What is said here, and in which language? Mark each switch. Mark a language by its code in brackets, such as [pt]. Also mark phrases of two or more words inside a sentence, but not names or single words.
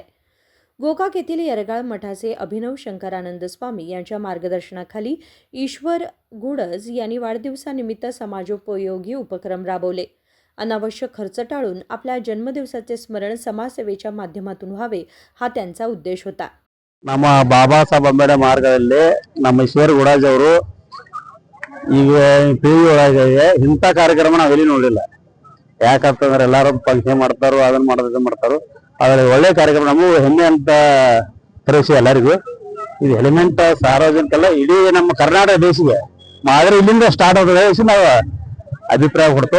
[mr] गोकाक येथील येरगाळ मठाचे अभिनव शंकरानंद स्वामी यांच्या मार्गदर्शनाखाली ईश्वर घुडज यांनी वाढदिवसानिमित्त समाजोपयोगी उपक्रम राबवले. अनावश्यक खर्च टाळून आपल्या जन्मदिवसाचे स्मरण समाजसेवेच्या माध्यमातून व्हावे हा त्यांचा उद्देश होता. [kn] ನಮ್ಮ ಬಾಬಾ ಸಾಹೇಬ್ ಅಂಬೇಡ್ಕರ್ ಮಾರ್ಗದಲ್ಲಿ ನಮ್ಮ ಈಶ್ವರ್ ಗುಡಾಜ್ ಅವರು ಈಗ ಟಿವಿ ಒಳಗೆ ಇಂಥ ಕಾರ್ಯಕ್ರಮ ನಾವು ಎಲ್ಲಿ ನೋಡಿಲ್ಲ. ಯಾಕಂತಂದ್ರೆ ಎಲ್ಲಾರು ಫಂಕ್ಷನ್ ಮಾಡ್ತಾರೋ ಅದನ್ನ ಮಾಡ್ತಾರೋ ಆದ್ರೆ ಒಳ್ಳೆ ಕಾರ್ಯಕ್ರಮ ನಮಗೂ ಹೆಮ್ಮೆ ಅಂತ ತರಿಸಿ ಎಲ್ಲರಿಗೂ ಇದು ಎಲಿಮೆಂಟ್ ಸಾರ್ವಜನಿಕಲ್ಲ ಇಡೀ ನಮ್ಮ ಕರ್ನಾಟಕ ದೇಶಕ್ಕೆ ಮಾದರಿ ಇಲ್ಲಿಂದ ಸ್ಟಾರ್ಟ್ ಆಗೋದು ನಾವು ಅಭಿಪ್ರಾಯ ಕೊಡ್ತೋ.